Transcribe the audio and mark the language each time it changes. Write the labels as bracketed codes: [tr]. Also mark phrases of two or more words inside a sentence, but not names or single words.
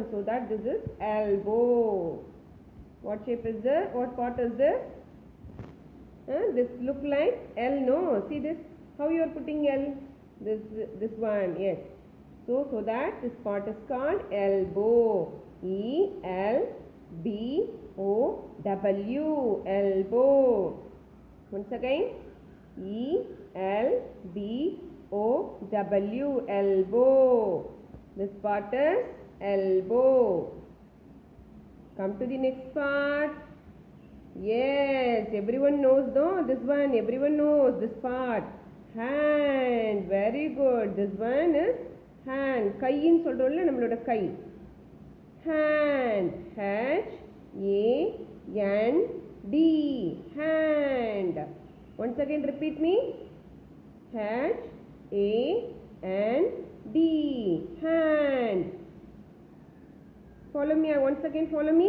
[en] So that this is elbow. What shape is this? What part is this? This look like L, no? See this? How you are putting L? this one, yes. So that this part is called elbow. E-L-B-O-W, elbow. Once again, E-L-B-O-W, elbow. This part is elbow. Come to the next part. Yes, everyone knows, no? This one, everyone knows this part. Hand, very good. This one is hand. [ta] கையின்னு சொல்றோம்ல நம்மளோட கை. [en] Hand, H-A-N-D, hand. Once again repeat me. H-A-N-D, hand. Follow me, once again follow me.